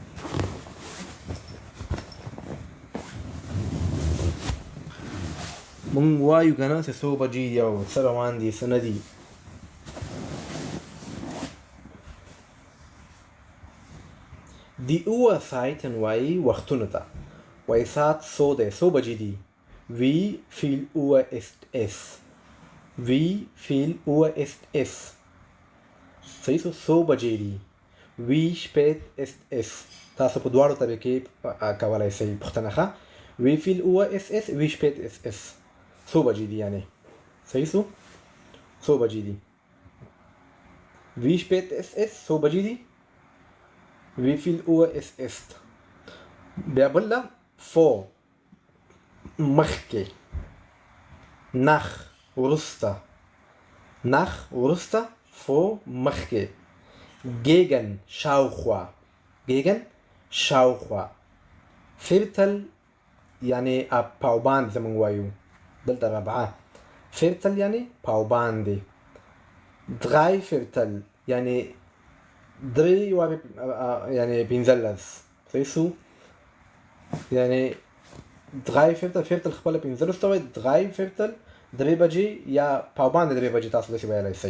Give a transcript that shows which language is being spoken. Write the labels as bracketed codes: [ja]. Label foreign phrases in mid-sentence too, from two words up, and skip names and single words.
[ps] مونږ وایو که نه چې څو بجې دي او څه روان دي څه نه دي. [de] die Uhrzeiten [ps] وایي وختونو ته. وایي ساعت څو دی، څو بجې دي. [de] wie viel Uhr ist es. wie viel Uhr ist es. [ps] صحیح شو؟ څو بجې دي. [de] wie spät ist es. [ps] تاسو په دواړو طریقې کولی شئ پوښتنه ښه. [de] wie viel Uhr ist es. wie spät ist es. [ps] څو بجې دي یعنې. صحیح شو؟ څو بجې دي. [de] wie spät ist es. [ps] څو بجې دي. [de] wie viel Uhr ist es. [ps] بیا بله فور مخکې، نخ وروسته، نخ وروسته، فور مخکې، گیگن شاوخوا، گیگن شاوخوا، فیرتل یعنی پاوبند زمونږ وایو دلته ربعه، فیرتل یعنی پاوبند، [de] drei Viertel [ps] یعنی درې وارې یعنی پنځلس، صحیح سو یعنی [de] drei Viertel, [ps] فیرتل خپله پنځلس ته وایي، [de] drei Viertel [ps] درې بجې یا پاوبند درې بجې تاسو داسې ویلی شئ.